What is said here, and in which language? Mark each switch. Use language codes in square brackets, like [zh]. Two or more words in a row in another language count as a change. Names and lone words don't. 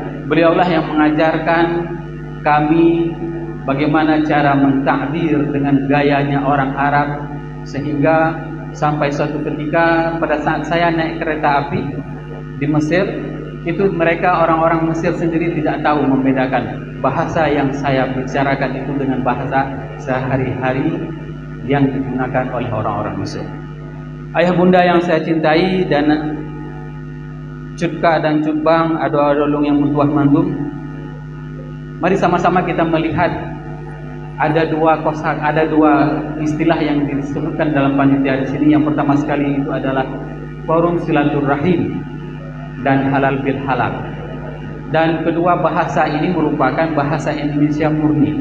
[id] Beliaulah yang mengajarkan kami bagaimana cara mentakbir dengan gayanya orang Arab, sehingga sampai suatu ketika pada saat saya naik kereta api di Mesir, itu mereka orang-orang Mesir sendiri tidak tahu membedakan bahasa yang saya bicarakan itu dengan bahasa sehari-hari yang digunakan oleh orang-orang Mesir. Ayah bunda yang saya cintai dan Cutka dan Cutbang, [ace] ado-adolung yang mutuah mandum, [id] mari sama-sama kita melihat ada dua istilah yang disebutkan dalam panitia di sini. Yang pertama sekali itu adalah forum silaturahim dan halal bil halal. Dan kedua, bahasa ini merupakan bahasa Indonesia murni.